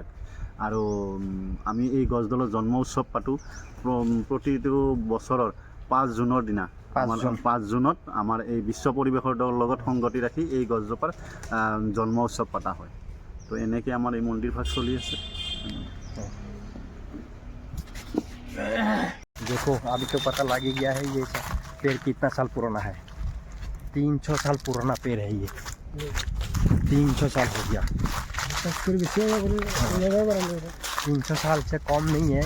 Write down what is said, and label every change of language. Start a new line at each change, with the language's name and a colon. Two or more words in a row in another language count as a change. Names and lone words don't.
Assamese: আৰু আমি এই গছডালৰ জন্ম উৎসৱ পাতোঁ প্ৰতিটো বছৰৰ 5 জুনৰ দিনা। 5 জুনত আমাৰ এই বিশ্ব পৰিৱেশৰ লগত সংগতি ৰাখি এই গছজোপাৰ জন্ম উৎসৱ পতা হয়। তো এনেকৈ আমাৰ এই মন্দিৰভাগ চলি আছে।
Hindi: देखो अभी तो पता लग ही गया है ये पेड़ कितना साल पुराना है। 300 साल पुराना पेड़ है ये। 300 साल हो गया। 300 साल से कम नहीं है।